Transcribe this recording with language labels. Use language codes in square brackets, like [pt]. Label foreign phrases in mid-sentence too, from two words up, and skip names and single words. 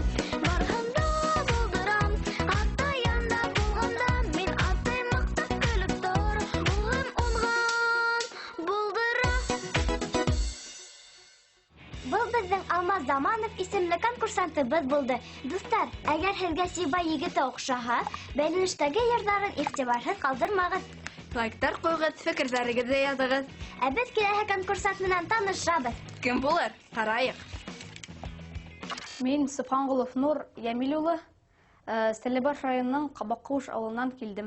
[ba] Барганда булдырам, атаянда булганда, мин аттай мактап көлеп тор, улым унган булдырам. Был безнең Алмаз Заманов исемле конкурсантыбыз булды. Дуслар, әгәр һезгә Сиба егете охшаһа, бәйләнештәге йырҙарын игътибарһыҙ ҡалдырмағыҙ. Лайктар ҡуйығыҙ, фекерҙәрегеҙҙе яҙығыҙ. Ә беҙ киләһе конкурсант менән танышабыҙ. Кем булыр? Ҡарайыҡ. Мин Сыпханғолов Нур Йәмил улы, Стәлебаш районының Ҡабаҡҡыуыш ауылынан килдем.